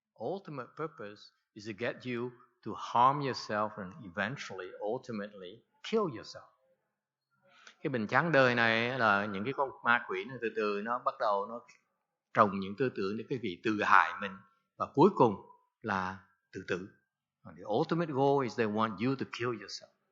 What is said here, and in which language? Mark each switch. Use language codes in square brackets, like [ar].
[en] Ultimate purpose is to get you to harm yourself and eventually, ultimately, kill yourself. [vi] Cái bệnh chán đời này là những cái con ma quỷ nó từ từ nó bắt đầu nó trồng những tư tưởng để quý vị tự hại mình, và cuối cùng là tự tử. [en] The ultimate goal is they want you to kill yourself.